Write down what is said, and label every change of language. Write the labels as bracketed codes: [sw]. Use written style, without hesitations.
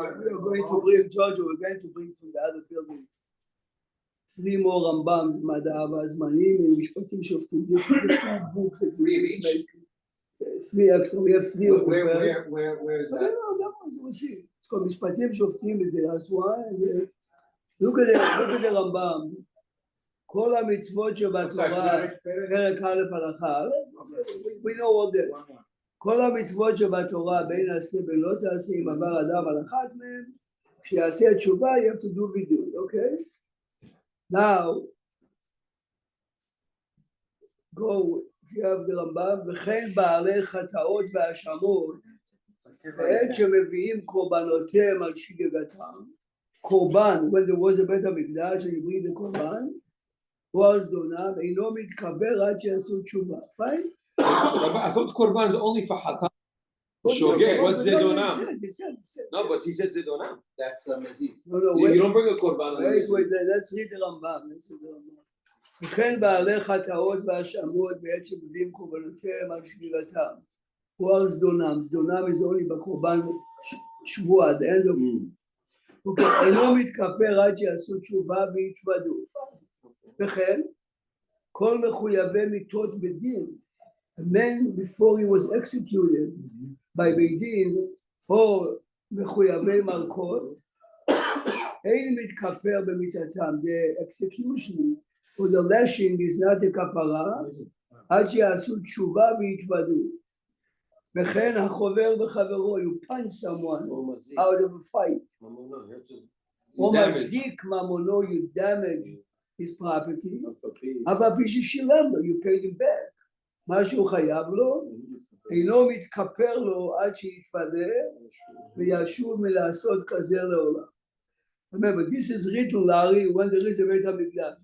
[en] We are going to bring, Giorgio, we're going to bring from the other building 3 more Rambam, Mad'ah V'Azmanim, and Mishpatim Shoftim. This is the books that we 3 of each? 3 extra. We have 3 of the first. Where is But that? that one, we'll see. It's called Mishpatim Shoftim is the last one. And look at the Rambam. [he] כל המצוות שבתורה, פרק א' הלכה א', [en] we know all that. [he] כל המצוות שבתורה בין עשה ולא תעשה אם עבר אדם על אחת מהם, כשיעשה תשובה [en] you have to do [he] וידוי, [en] okay? Now, go, if you have the [he] רמב"ם, וכן בעלי חטאות והאשמות, בעת שמביאים קורבנותיהם על שגגתם, קורבן, [en] when there was a [he] בית המקדש, [en] and you bring the [he] קורבן, או זדונם, אינו מתקבר עד שיעשו תשובה, [en] fine? I thought Korban is only for Hatan. Shogeg, what's Zedonam? No, but he said Zedonam. That's Mezid. No, no, You wait, don't bring a Korban. wait, let's read the רמב"ם, let's read the רמב"ם. [he] וכן בעלי חטאות והאשמות בעת שמביאים קורבנותיהם על שגגתם, או זדונם, זדונם [en] is only [he] בקורבן שבוע, [en] the end of it. [he] אינו מתכפר עד שיעשו תשובה ויתוודו. וכן, כל מחויבי מיתות בדין, [en] a man before he was executed by [he] בית-דין, או מחויבי מלכות, אין מתכפר במיתתם, [en] the execution or the lashing is not a [he] כפרה, עד שיעשו תשובה ויתוודו. וכן החובר בחברו, [en] you punch someone out of a fight, [he] או מחזיק ממונו, [en] you damage his property, [he] אף על פי ששילם לו, [en] you paid him back, [he] מה שהוא חייב לו, אינו מתכפר לו עד שיתוודה וישוב מלעשות כזה לעולם. [en] Remember, this is written, Larry, when there is a בית המקדש.